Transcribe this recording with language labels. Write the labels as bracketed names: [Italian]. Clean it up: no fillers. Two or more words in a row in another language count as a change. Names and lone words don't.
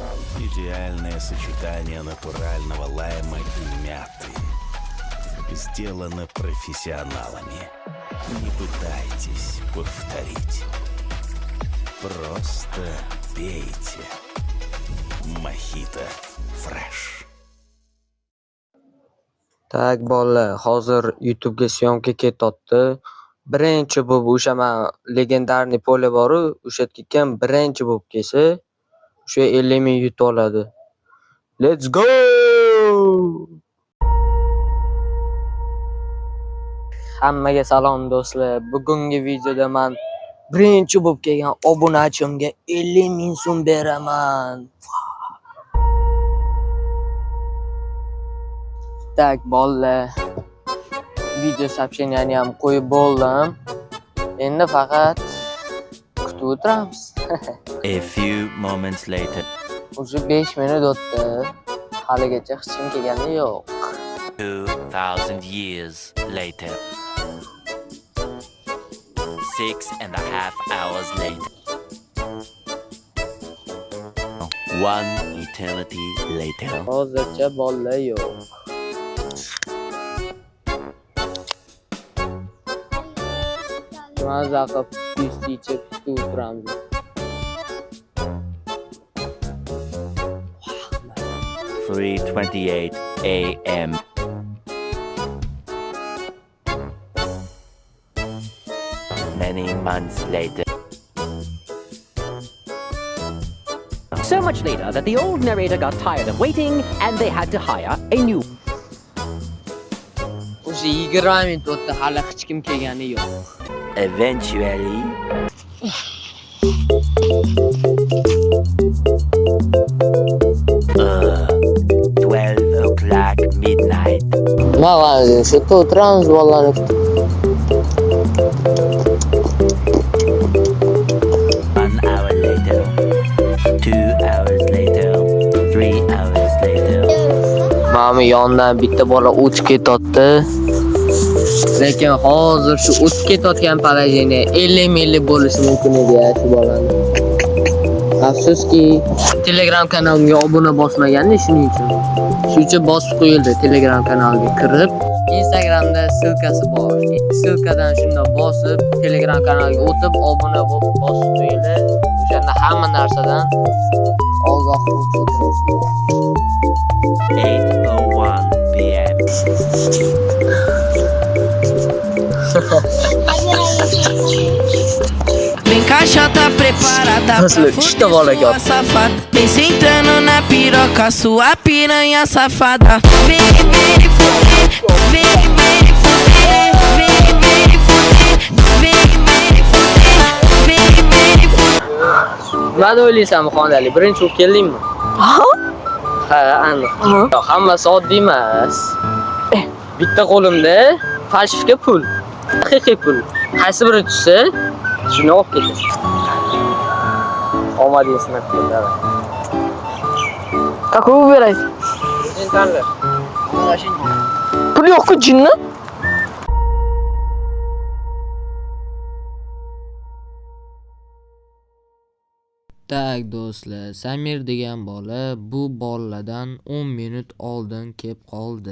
[Russian] Идеальное сочетание натурального лайма и мяты. Сделано профессионалами. Не пытайтесь повторить. Просто пейте. Mojito Fresh. [Uzbek] Tak bolalar, hozir YouTube'ga syomka ketyapti. Birinchi bo'lib o'sha men [Russian] легендарный поле [Uzbek] bor-u, o'sha ketgan birinchi bo'lib kelsa, o'sha 50 ming yutib oladi. [English] Let's go! [Uzbek] Hammaga salom do'stlar. Bugungi videoda men birinchi bo'lib kelgan obunachimga 50 ming so'm beraman. Tak bolalar. [Russian] Video сообщениeni [Uzbek] ham qo'yib bo'ldim. Endi faqat kutib o'tiramiz. [English] A few moments later. [Uzbek] O'sha 5 minut o'tdi. Haligacha hech kim kelgani yo'q. [English] 2000 years later. 6.5 hours later. 1 eternity later. [Uzbek] Hozircha bolalar yo'q. Maza qilib pisti ichib kutib o'tiramiz. [English] 3:28 a.m. Many months later. So much later that the old narrator got tired of waiting and they had to hire a new. [Uzbek] O'sha 20 minut o'tdi, hali hech kim kelgani yo'q. [English] Eventually. Uh, 12 o'clock midnight. [Uzbek] Mana shu yerda o'tiramiz bolalarni kutib. [English] 1 hour later. 2 hours later. 3 hours later. [Uzbek] Mana yondan bitta bola o'tib ketyapti. Lekin hozir shu o'tib ketayotgan положение 50 minglik bo'lishi mumkin edi shu bolani. Afsuski, Telegram kanalimga obuna bosmaganda shuning uchun. Shuning uchun bosib qo'yildi Telegram kanaliga kirib. Instagramda silkasi bor. Silkadan shunda bosib Telegram kanaliga o'tib obuna bosib qo'yildi. O'shanda hamma narsadan ogoh bo'lib o'tirasiz. [English] 8:01 p.m. [Portuguese] Vem caixa tá preparada Nossa, pra deixa eu fuder bola aqui, ó. sua safada. Vem sentando na piroca, sua piranha safada. Vem, vem fuder, vem, vem fuder, vem, vem fuder, vem, vem fuder, vem, vem fuder. [Uzbek] Nima o'ylaysan Xonali? Birinchi bo'lib keldingmi? Ha, aniq. Yo'q, hammasi oddiy emas. Bitta qo'limda falshifka pul, haqiqiy pul. Qaysi biri tushsa, shuni olib ketasan. Omadingiz sinab ketadi. [Russian] Какой выбирать? [Uzbek] Sen tanla. Pul yo'q-ku jinni? Tak do'stlar, Samir degan bola bu bolalardan 10 minut oldin kelib qoldi.